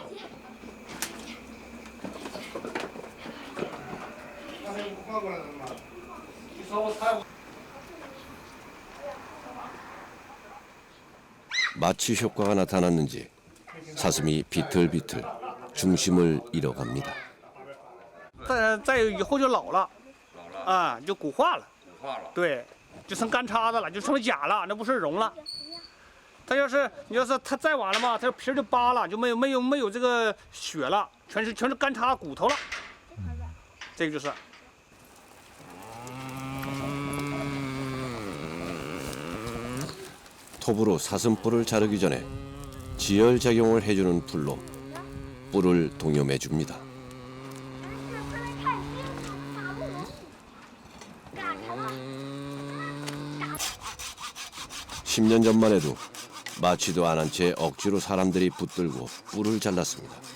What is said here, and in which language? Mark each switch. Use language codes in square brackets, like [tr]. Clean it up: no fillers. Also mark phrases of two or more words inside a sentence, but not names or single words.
[ko] 마취 효과가 나타났는지 사슴이 비틀비틀 중심을 잃어갑니다. [zh] 再以后就老了，啊，就骨化了，对，就成干叉子了，就成甲了，那不是绒了。它要是你要是它再晚了嘛，它皮儿就扒了，就没有这个血了，全是干叉骨头了。这个就是。 [ko] 톱으로 사슴뿔을 자르기 전에 지혈작용을 해주는 풀로 뿔을 동염해줍니다. (10년) 전만 해도 마취도 안 한 채 억지로 사람들이 붙들고 뿔을 잘랐습니다.